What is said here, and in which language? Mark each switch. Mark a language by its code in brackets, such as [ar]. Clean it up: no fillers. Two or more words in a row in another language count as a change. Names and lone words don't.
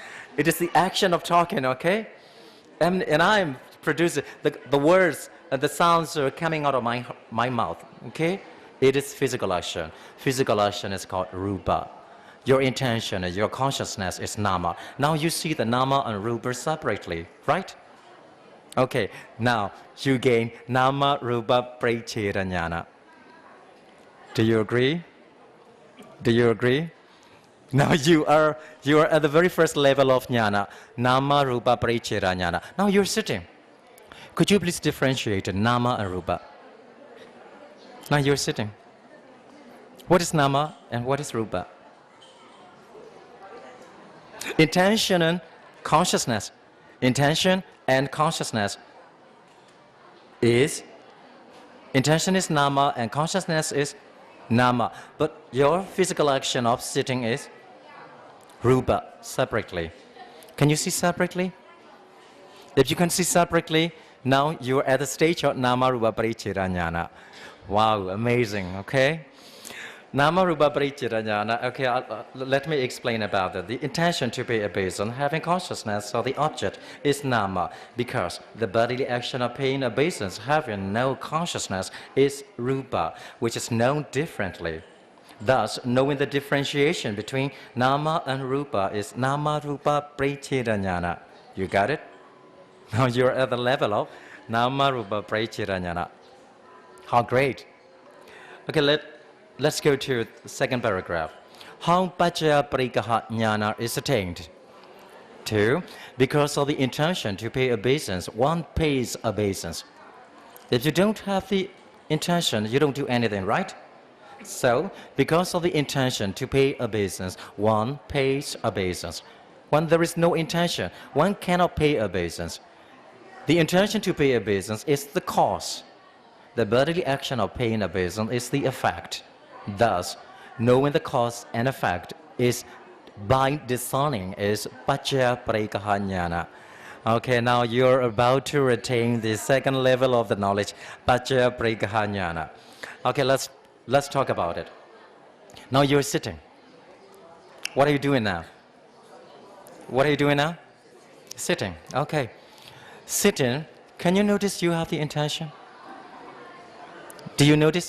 [en] It is the action of talking, okay? And I'm producing the words and the sounds are coming out of my mouth, okay? It is physical action. Physical action is called rupa. Your intention and your consciousness is nama. Now you see the nama and rupa separately, right? Okay, now you gain [pi] nama rupa prachera jnana. [en] Do you agree? Do you agree? Now you are at the very first level of jnana, [pi] nama rupa prachera jnana. [en] Now you're sitting. Could you please differentiate nama and rupa? Now you're sitting. What is nama and what is rupa? Intention and consciousness. Intention and consciousness is nama and consciousness is nama. But your physical action of sitting is rupa, separately. Can you see separately? If you can see separately, now you're at the stage of [pi] nama rupa pariccheda jnana. [en] Wow, amazing, okay? [pi] Nama rupa pariccheda jnana, [en] okay, let me explain about that. The intention to pay obeisance, having consciousness of the object is nama, because the bodily action of paying obeisance, having no consciousness, is rupa, which is known differently. Thus, knowing the differentiation between nama and rupa is [pi] nama rupa pariccheda jnana. [en] You got it? Now you're at the level of [pi] nama rupa pariccheda jnana. [en] How great. Okay, let's go to the second paragraph. How [pi] paccaya parikkaha jnana [en] is attained? 2. Because of the intention to pay obeisance, one pays obeisance. If you don't have the intention, you don't do anything, right? So, because of the intention to pay obeisance, one pays obeisance. When there is no intention, one cannot pay obeisance. The intention to pay obeisance is the cause. The bodily action of paying obeisance is the effect. Thus, knowing the cause and effect is by discerning is [pi] paccaya parikkaha jnana. [en] Okay, now you're about to attain the second level of the knowledge, [pi] paccaya parikkaha jnana. [en] Okay, let's talk about it. Now you're sitting. What are you doing now? What are you doing now? Sitting. Okay. Sitting. Can you notice you have the intention? Do you notice?